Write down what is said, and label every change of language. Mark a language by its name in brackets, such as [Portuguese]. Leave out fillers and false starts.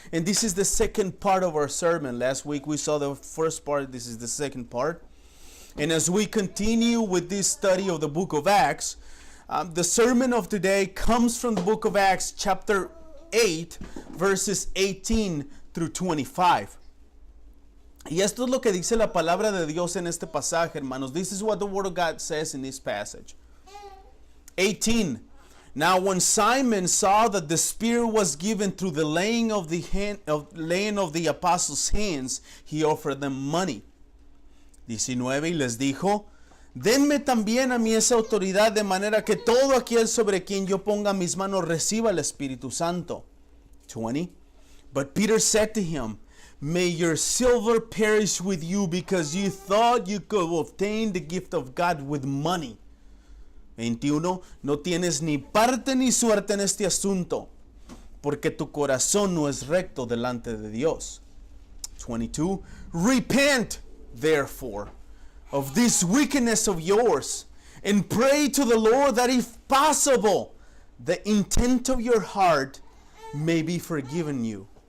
[English] And this is the second part of our sermon. Last week we saw the first part. This is the second part. And as we continue with this study of the book of Acts, the sermon of today comes from the book of Acts chapter 8, verses 18 through 25. [Spanish] Y esto es lo que dice la palabra de Dios en este pasaje, hermanos. [English] This is what the Word of God says in this passage. 18. Now when Simon saw that the Spirit was given through the laying of the apostles' hands, he offered them money. 19. [Spanish] Y les dijo, denme también a mí esa autoridad, de manera que todo aquel sobre quien yo ponga mis manos reciba el Espíritu Santo. [English] 20. But Peter said to him, may your silver perish with you, because you thought you could obtain the gift of God with money. 21. [Spanish] No tienes ni parte ni suerte en este asunto, porque tu corazón no es recto delante de Dios. [English] 22. Repent, therefore, of this wickedness of yours, and pray to the Lord that if possible, the intent of your heart may be forgiven you.